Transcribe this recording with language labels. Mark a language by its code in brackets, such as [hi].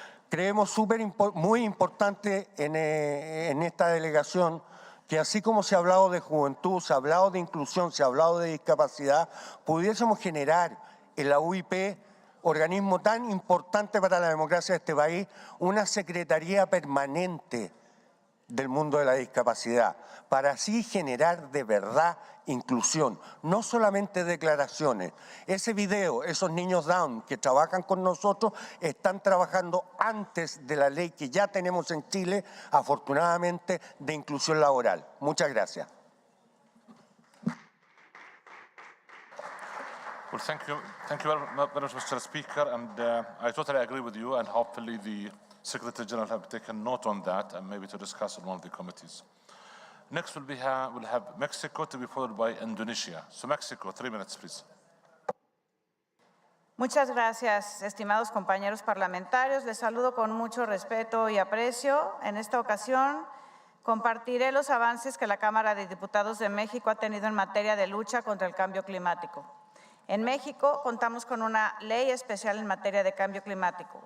[es] Creemos muy importante en esta delegación que así como se ha hablado de juventud, se ha hablado de inclusión, se ha hablado de discapacidad, pudiésemos generar en la UIP, organismo tan importante para la democracia de este país, una secretaría permanente del mundo de la discapacidad, para así generar de verdad inclusión, no solamente declaraciones. Ese video, esos niños Down que trabajan con nosotros, están trabajando antes de la ley que ya tenemos en Chile, afortunadamente, de inclusión laboral. Muchas gracias. [en] Well, thank you very much, Mr. Speaker, and I totally agree with you, and hopefully the Secretary General have taken note on that, and maybe to discuss on one of the committees. Next we'll have Mexico, to be followed by Indonesia. So Mexico, 3 minutes, please. [es] Muchas gracias, estimados compañeros parlamentarios. Les saludo con mucho respeto y aprecio. En esta ocasión compartiré los avances que la Cámara de Diputados de México ha tenido en materia de lucha contra el cambio climático. En México contamos con una ley especial en materia de cambio climático.